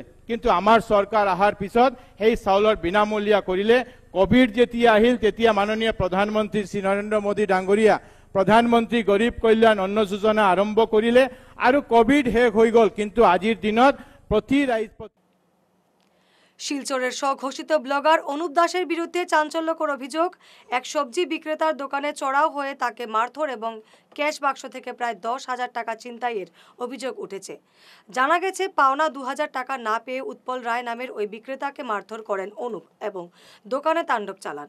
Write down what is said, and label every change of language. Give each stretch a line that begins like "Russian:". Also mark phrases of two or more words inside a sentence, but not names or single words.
Assamese: কিন্তু আমাৰ চৰকাৰ অহাৰ পিছত সেই চাউলৰ বিনামূলীয়া কৰিলে। কোভিড যেতিয়া আহিল তেতিয়া মাননীয় প্ৰধানমন্ত্ৰী শ্ৰী নৰেন্দ্ৰ মোদী ডাঙৰীয়া প্ৰধানমন্ত্ৰী গৰীব কল্যাণ অন্ন যোজনা আৰম্ভ কৰিলে আৰু কোভিড শেষ হৈ গ'ল। কিন্তু আজিৰ দিনত প্ৰতি ৰাইজ
Bangla: শিলচরের স্বঘোষিত ব্লগার অনুপ দাসের বিরুদ্ধে চাঞ্চল্যকর অভিযোগ। এক সবজি বিক্রেতার দোকানে চড়াও হয়ে তাকে মারধর এবং ক্যাশ বাক্স থেকে প্রায় 10,000 টাকা ছিনতাইয়ের অভিযোগ উঠেছে। জানা গেছে, পাওনা 2,000 টাকা না পেয়ে উৎপল রায় নামের ওই বিক্রেতাকে মারধর করেন অনুপ এবং দোকানে তাণ্ডব চালান।